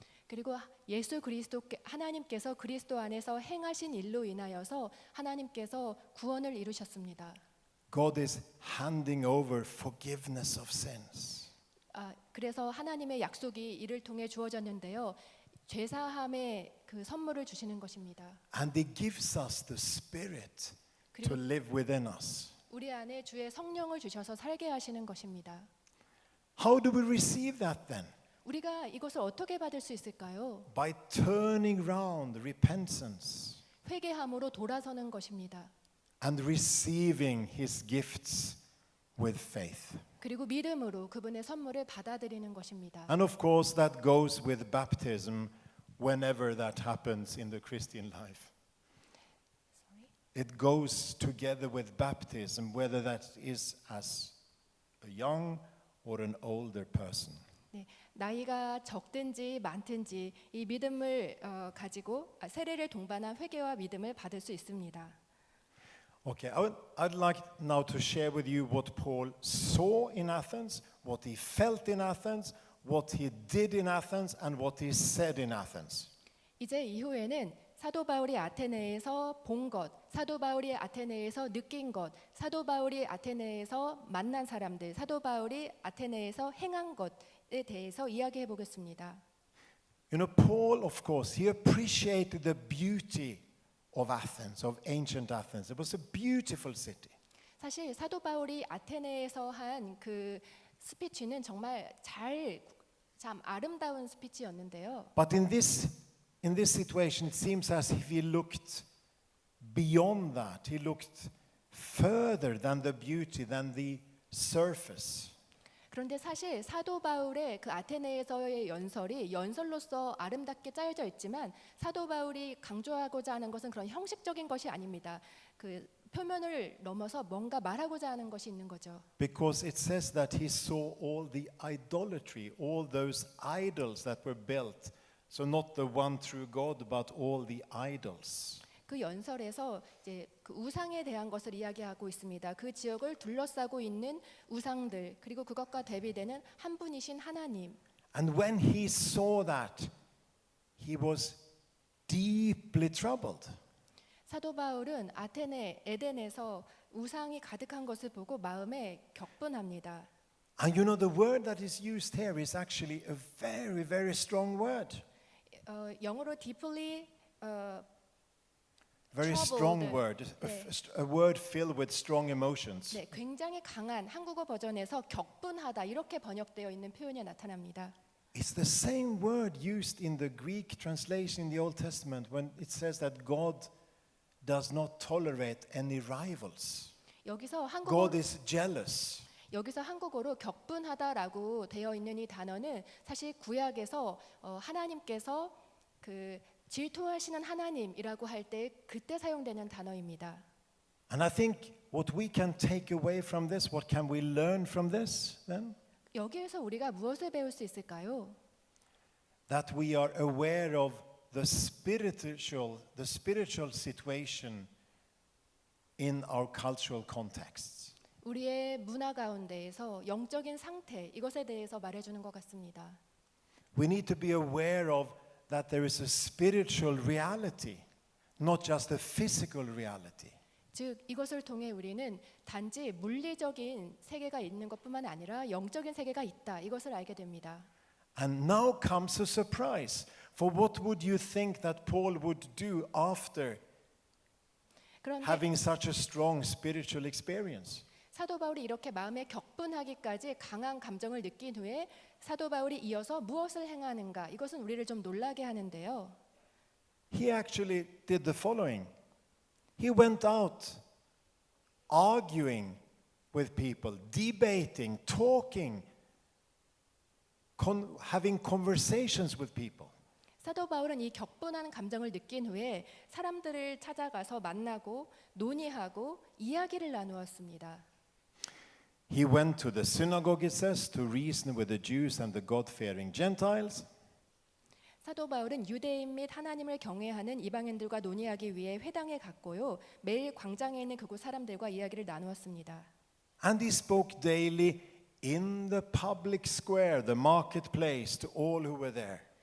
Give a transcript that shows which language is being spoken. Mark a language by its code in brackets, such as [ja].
[ko] 그리고 예수 그리스도께 하나님께서 그리스도 안에서 행하신 일로 인하여서 하나님께서 구원을 이루셨습니다. [en] God is handing over forgiveness of sins. [ko] 그래서 하나님의 약속이 이를 통해 주어졌는데요. 죄사함의 그 선물을 주시는 것입니다. [en] And He gives us the Spirit to live within us. [ko] 우리 안에 주의 성령을 주셔서 살게 하시는 것입니다. [en] How do we receive that then? [ko] 우리가 이것을 어떻게 받을 수 있을까요? [en] By turning round, repentance, [ko] 회개함으로 돌아서는 것입니다. [en] and receiving His gifts with faith. [ko] 그리고 믿음으로 그분의 선물을 받아들이는 것입니다. [en] And of course that goes with baptism whenever that happens in the Christian life. it goes together with baptism, whether that is as a young or an older person. [ko] 네, 나이가 적든지 많든지 이 믿음을 가지고 세례를 동반한 회개와 믿음을 받을 수 있습니다. [en] Okay, I'd like now to share with you what Paul saw in Athens, what he felt in Athens, what he did in Athens, and what he said in Athens. [ko] 이제 이후에는 사도 바울이 아테네에서 본 것, 사도 바울이 아테네에서 느낀 것, 사도 바울이 아테네에서 만난 사람들, 사도 바울이 아테네에서 행한 것에 대해서 이야기해 보겠습니다. [en] You know, Paul, of course, he appreciated the beauty of Athens, of ancient Athens. It was a beautiful city. [ko] 사실 사도 바울이 아테네에서 한 그 스피치는 정말 참 아름다운 스피치였는데요. [en] But in this situation, it seems as if he looked beyond that. He looked further than the beauty, than the surface. [ko] 그런데 사실 사도 바울의 그 아테네에서의 연설이 연설로서 아름답게 짜여져 있지만 사도 바울이 강조하고자 하는 것은 그런 형식적인 것이 아닙니다. 그 표면을 넘어서 뭔가 말하고자 하는 것이 있는 거죠. [en] Because it says that he saw all the idolatry, all those idols that were built. So not the one true God, but all the idols. [ko] 그 연설에서 이제 그 우상에 대한 것을 이야기하고 있습니다. 그 지역을 둘러싸고 있는 우상들 그리고 그것과 대비되는 한 분이신 하나님. [en] And when he saw that, he was deeply troubled. [ko] 사도 바울은 아테네 에덴에서 우상이 가득한 것을 보고 마음에 격분합니다. [en] And you know the word that is used here is actually a very, very strong word. [ko] 영어로 deeply [en] Very troubled. strong word. [ko] 네. [en] A word filled with strong emotions. [ko] 네, 굉장히 강한 한국어 버전에서 격분하다 이렇게 번역되어 있는 표현이 나타납니다. [en] It's the same word used in the Greek translation in the Old Testament when it says that God does not tolerate any rivals. [ko] 여기서 [en] God is jealous. [ko] 여기서 한국어로 격분하다라고 되어 있는 이 단어는 사실 구약에서 하나님께서 그 질투하시는 하나님이라고 할 때 그때 사용되는 단어입니다. [en] And I think what we can take away from this, what can we learn from this then? [ko] 여기에서 우리가 무엇을 배울 수 있을까요? [en] That we are aware of the spiritual situation in our cultural contexts. [ko] 우리의 문화 가운데에서 영적인 상태 이것에 대해서 말해주는 것 같습니다. [en] We need to be aware of that there is a spiritual reality, not just a physical reality. [ko] 즉 이것을 통해 우리는 단지 물리적인 세계가 있는 것뿐만 아니라 영적인 세계가 있다 이것을 알게 됩니다. [en] And now comes a surprise. For what would you think that Paul would do after [ko] 그런데 [en] having such a strong spiritual experience? [ko] 사도 바울이 이렇게 마음에 격분하기까지 강한 감정을 느낀 후에 사도 바울이 이어서 무엇을 행하는가 이것은 우리를 좀 놀라게 하는데요. [en] He actually did the following. He went out arguing with people, debating, talking, having conversations with people. [ko] 사도 바울은 이 격분한 감정을 느낀 후에 사람들을 찾아가서 만나고 논의하고 이야기를 나누었습니다. [en] He went to the synagogue, it says, to reason with the Jews and the God-fearing Gentiles. [ko] 사도 바울은 유대인 및 하나님을 경외하는 이방인들과 논의하기 위해 회당에 갔고요. 매일 광장에 있는 그곳 사람들과 이야기를 나누었습니다. [en] And he spoke daily in the public square, the marketplace, to all who were there.